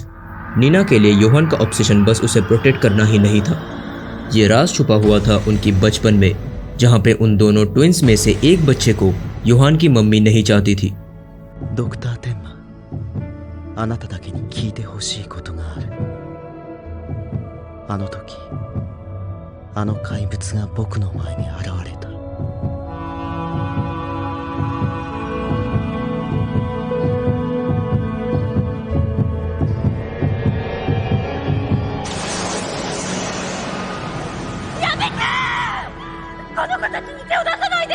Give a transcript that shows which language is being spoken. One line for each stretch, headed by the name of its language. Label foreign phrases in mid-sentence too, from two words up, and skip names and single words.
Hindi: नीना के लिए योहान का ऑब्सेशन बस उसे प्रोटेक्ट करना ही नहीं था। ये राज छुपा हुआ था उनकी बचपन में, जहाँ पे उन दोनों ट्विंस में से एक बच्चे को योहान की मम्मी नहीं चाहती थी। डॉक्टर तेनमा,
Japanese: あなただけに聞いてほしいことがある。あの時、あの怪物が僕の前に現れた。この子たちに手を出さないで。